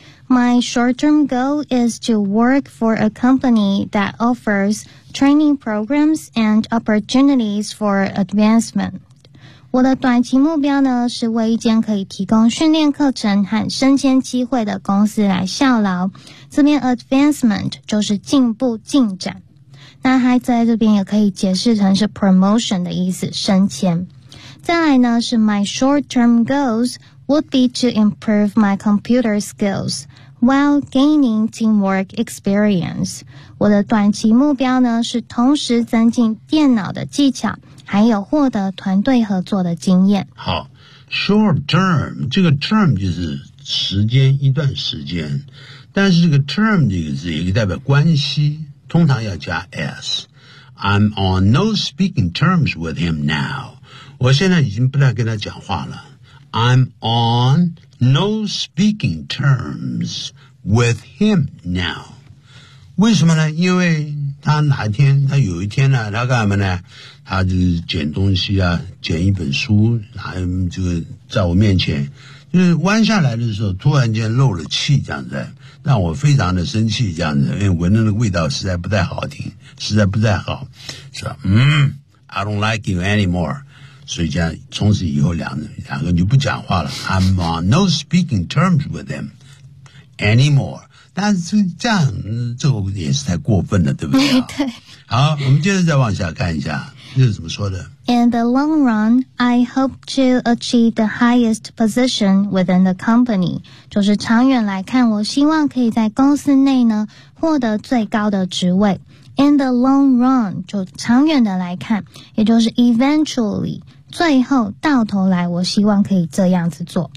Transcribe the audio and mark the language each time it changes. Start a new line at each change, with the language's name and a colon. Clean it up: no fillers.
English: My short-term goal is to work for a company that offers training programs and opportunities for advancement.
Chinese: 我的短期目标呢，是为一间可以提供训练课程和升迁机会的公司来效劳。这边 advancement 就是进步进展，那还在这边也可以解释成是 promotion 的意思，升迁。再来呢是
English: my short term goals would be to improve my computer skills while gaining teamwork experience。
Chinese: 我的短期目标呢是同时增进电脑的技巧，还有获得团队合作的经验。好 ，short term 这个 term 就是时间一段时间。但是这个 term 这个字也代表关系，通常要加 s。
English: I'm on no speaking terms with him now。
Chinese: 我现在已经不再跟他讲话了。
English: I'm on no speaking terms with him now。
Chinese: 为什么呢？因为他哪天，他有一天呢，他干嘛呢？他就是捡东西啊，捡一本书，还这个在我面前。就是弯下来的时候突然间漏了气这样子让我非常的生气这样子因为闻着那个味道实在不太好听实在不太好说
English: I don't like you anymore
Chinese: 所以这样从此以后两个就不讲话了
English: I'm on no speaking terms with them anymore
Chinese: 但是这样这个也是太过分了对不对对好我们接着再往下看一下这是怎么说的
English: In the long run, I hope to achieve the highest position within the company.
Chinese: 就是长远来看我希望可以在公司内呢获得最高的职位
English: In the long run,
Chinese: 就长远的来看也就是 eventually, 最后到头来我希望可以这样子做、